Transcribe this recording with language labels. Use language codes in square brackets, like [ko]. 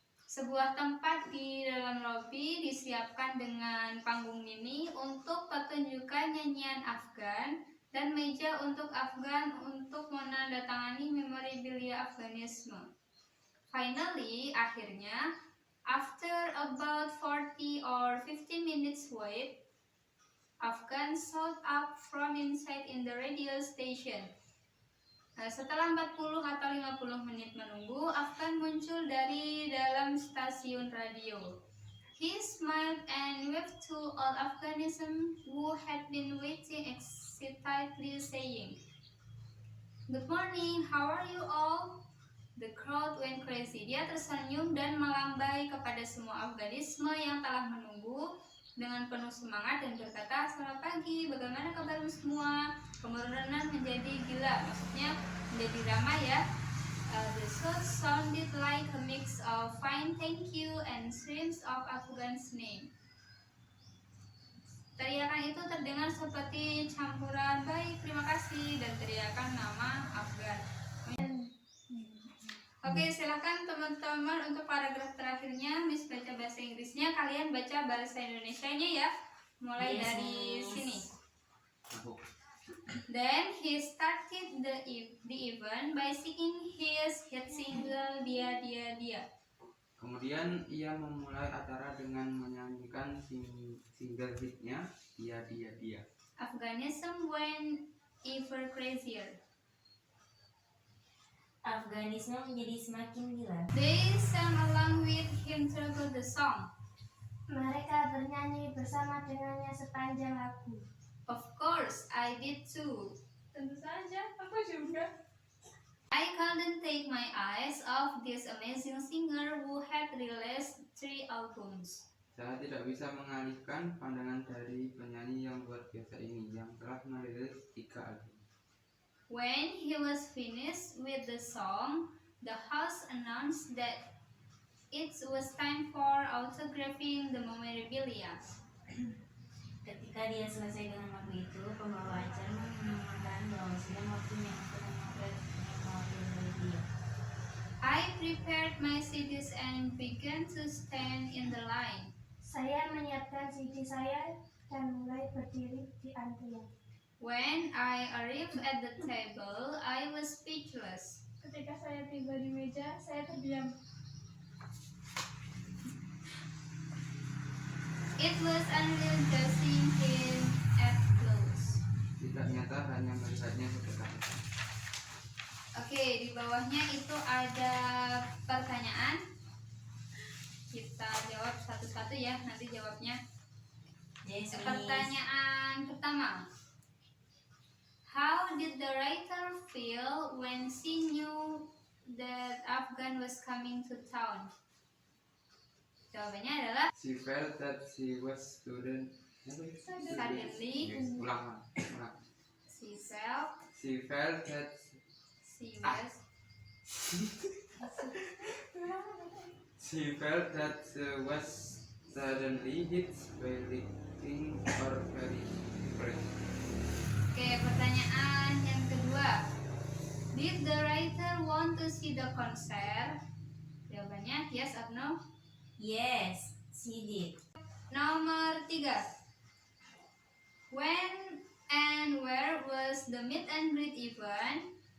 [id] Sebuah tempat di dalam lobi disiapkan dengan panggung mini untuk pertunjukan nyanyian Afgan dan meja untuk Afgan untuk menandatangani memorabilia Afganisme. [en] Finally, [id] akhirnya, [en] after about 40 or 50 minutes wait, Afgan showed up from inside in the radio station. [id] Nah, setelah 40 atau 50 menit menunggu, Afgan muncul dari dalam stasiun radio. [en] He smiled and waved to all Afghanism who had been waiting excitedly, saying, "Good morning, how are you all?" The crowd went crazy. [id] Dia tersenyum dan melambai kepada semua Afganisme yang telah menunggu dengan penuh semangat dan berkata, "Selamat pagi, bagaimana kabarmu semua?" Kemurunan menjadi gila, maksudnya menjadi ramai ya. [en] The shout sounded like a mix of fine thank you and screams of Afghan's name. [id] Teriakan itu terdengar seperti campuran baik, terima kasih, dan teriakan nama Afgan. Oke, silakan teman-teman untuk paragraf terakhirnya, Miss baca bahasa Inggrisnya, kalian baca bahasa Indonesianya ya. Mulai dari sini. [en] Then he started the event by singing his hit single Dia Dia Dia. [id] Kemudian ia memulai acara dengan menyanyikan single hitnya Dia Dia Dia. [en] Afghanism went ever crazier. [id] Afganisme menjadi semakin gila. [en] They sang along with him throughout the song. [id] Mereka bernyanyi bersama dengannya sepanjang lagu. [en] Of course, I did too. [id] Tentu saja, aku juga. [en] I couldn't take my eyes off this amazing singer who had released 3 albums. [id] Saya tidak bisa mengalihkan pandangan dari penyanyi yang luar biasa ini yang telah merilis 3 album. [en] When he was finished with the song, the host announced that it was time for autographing the memorabilia. [id] Ketika dia selesai dengan lagu itu, pembawa acara mengumumkan bahwa sudah waktunya untuk memotret memorabilia. [en] I prepared my CDs and began to stand in the line. [id] Saya menyiapkan CD saya dan mulai berdiri di antrian. [en] When I arrived at the table, I was speechless. [id] Ketika saya tiba di meja, saya terdiam. [en] It was unreal just seeing him at close. [id] Tidak nyata, hanya melihatnya sedekat. Oke, di bawahnya itu ada pertanyaan. Kita jawab satu-satu ya, nanti jawabnya. [en] Yes, Miss. [id] Pertanyaan pertama. [en] How did the writer feel when she knew that Afghan was coming to town? [id] Jawabannya adalah [en] She felt that she was student. suddenly [id] Ulang. [en] she felt She felt that she was she felt that she was suddenly hit by lightning or very fresh. [id] Oke, pertanyaan yang kedua. [en] Did the writer want to see the concert? [id] Jawabannya [en] yes or no. Yes, she did. [id] Nomor 3. [en] When and where was the meet and greet event?